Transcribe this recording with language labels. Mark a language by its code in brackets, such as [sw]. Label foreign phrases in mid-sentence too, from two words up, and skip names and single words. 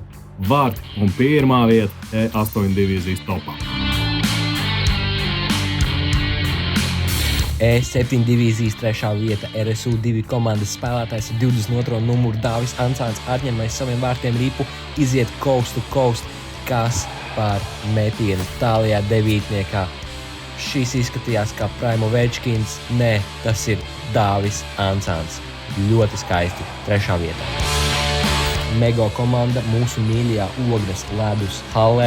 [lv] Vārti un 1. vieta E8 divīzijas topā. E7 divīzijas 3. vieta RSU2 komandas spēlētājs ar 22. numuru Dāvis Ancāns atņemais saviem vārtiem ripu, iziet [en] coast to coast, [lv] kas par metienu tālajā 9. Šis izskatījās kā Primo Večkins. Nē, tas ir Dāvis Ancāns. Ļoti skaisti 3. vietā. Mego komanda mūsu mīļajā Ogres ledus hallē.